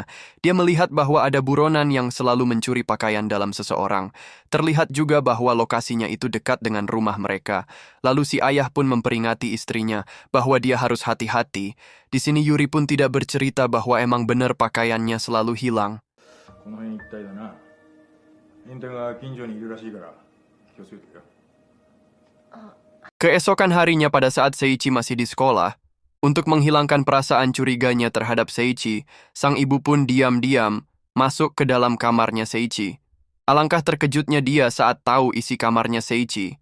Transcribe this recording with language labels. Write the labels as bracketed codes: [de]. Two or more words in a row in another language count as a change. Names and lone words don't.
[id] Dia melihat bahwa ada buronan yang selalu mencuri pakaian dalam seseorang. Terlihat juga bahwa lokasinya itu dekat dengan rumah mereka. Lalu si ayah pun memperingati istrinya bahwa dia harus hati-hati. Di sini Yuri pun tidak bercerita bahwa emang benar pakaiannya selalu hilang. [ja] この辺一帯だな。エンタが近所にいるらしいから気をつけてよ。 [id] Keesokan harinya pada saat Seiichi masih di sekolah, untuk menghilangkan perasaan curiganya terhadap Seiichi, sang ibu pun diam-diam masuk ke dalam kamarnya Seiichi. Alangkah terkejutnya dia saat tahu isi kamarnya Seiichi.